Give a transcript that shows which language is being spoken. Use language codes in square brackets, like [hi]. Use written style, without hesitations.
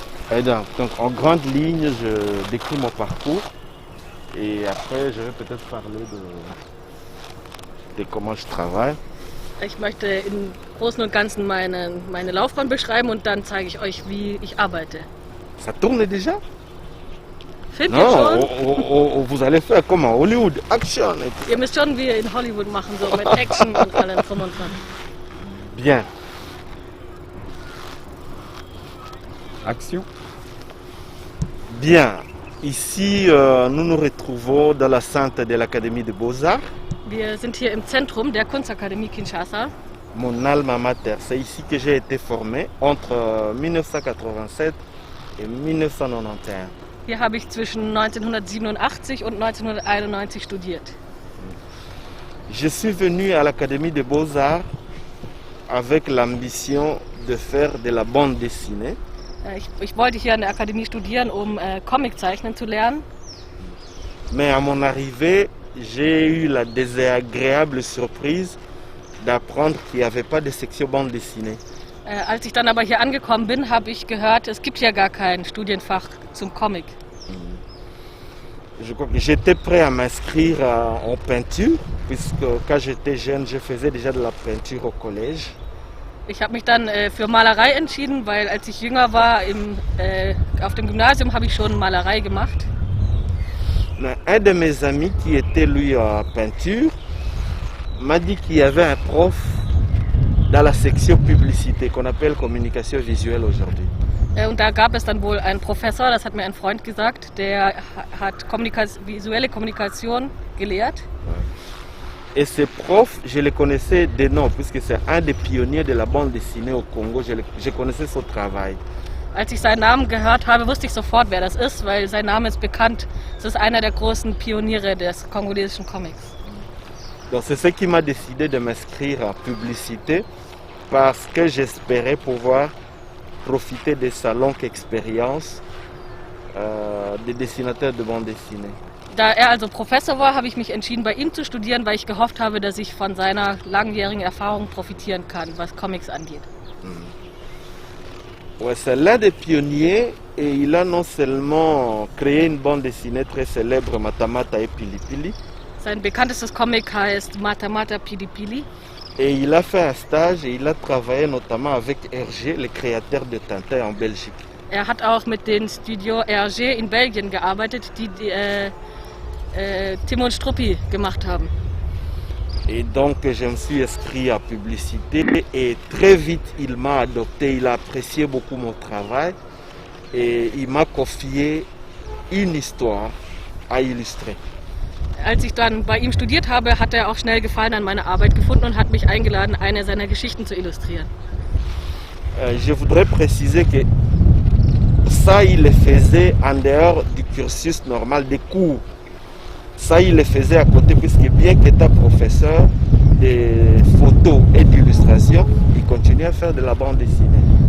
[fr] Et donc, en grande ligne, je décris mon parcours et après, je vais peut-être parler de comment je travaille. [de] Ich möchte im Großen und Ganzen meine Laufbahn beschreiben und dann zeige ich euch, wie ich arbeite. [fr] Ça tourne déjà? [de] Filmt ihr schon? [fr] Vous allez faire comment? Hollywood, Action. [de] Ihr müsst schon wie in Hollywood machen, so mit Action und allem drum und dran. [fr] Bien. Action. Bien. Ici, nous nous retrouvons dans la centre de l'Académie des Beaux-Arts. [de] Wir sind hier im Zentrum der Kunstakademie Kinshasa. [fr] Mon alma mater, c'est ici que j'ai été formé entre 1987 et 1991. [de] Hier habe ich zwischen 1987 und 1991 studiert. [fr] Je suis venu à l'Académie des Beaux-Arts avec l'ambition de faire de la bande dessinée. [de] Ich wollte hier an der Akademie studieren, um Comiczeichnen zu lernen. [fr] Mais à mon arrivée, j'ai eu la désagréable surprise d'apprendre qu'il n'y avait pas de section bande dessinée. [de] Als ich dann aber hier angekommen bin, habe ich gehört, es gibt ja gar kein Studienfach zum Comic. [fr] J'étais prêt à m'inscrire en peinture, puisque quand j'étais jeune, je faisais déjà de la peinture au collège. [de] Ich habe mich dann für Malerei entschieden, weil als ich jünger war, auf dem Gymnasium habe ich schon Malerei gemacht. [fr] Un de mes amis qui était lui en peinture m'a dit qu'il y avait un prof dans la section publicité qu'on appelle communication visuelle aujourd'hui. [de] Und da gab es dann wohl einen Professor, das hat mir ein Freund gesagt, der hat visuelle Kommunikation gelehrt. [fr] Et ce prof, je le connaissais de nom, puisque c'est un des pionniers de la bande dessinée au Congo. Je connaissais son travail. [de] Als ich seinen Namen gehört habe, wusste ich sofort, wer das ist, weil sein Name ist bekannt. Es ist einer der großen Pioniere des kongolesischen Comics. [fr] Donc c'est ce qui m'a décidé de m'inscrire en publicité, parce que j'espérais pouvoir profiter de sa longue expérience de dessinateur de bande dessinée. [de] Da er also Professor war, habe ich mich entschieden, bei ihm zu studieren, weil ich gehofft habe, dass ich von seiner langjährigen Erfahrung profitieren kann, was Comics angeht. [fr] Ouais, c'est l'un des pionniers et il a non seulement créé une bande dessinée très célèbre, Matamata et Pili Pili. [de] Sein bekanntestes Comic heißt Matamata Pili Pili. [fr] Et il a fait un stage et il a travaillé notamment avec Hergé, le créateur de Tintin en Belgique. [de] Er hat auch mit dem Studio Hergé in Belgien gearbeitet, die Tim und Struppi gemacht haben. [fr] Et donc je me suis inscrit à publicité et très vite il m'a adopté, il a apprécié beaucoup mon travail et il m'a confié une histoire à illustrer. [de] Als ich dann bei ihm studiert habe, hat er auch schnell Gefallen an meiner Arbeit gefunden und hat mich eingeladen, eine seiner Geschichten zu illustrieren. [fr] Je voudrais préciser que ça, il le faisait en dehors du cursus normal des cours. Ça, il le faisait à côté, puisque bien qu'étant professeur de photo et d'illustration, il continuait à faire de la bande dessinée.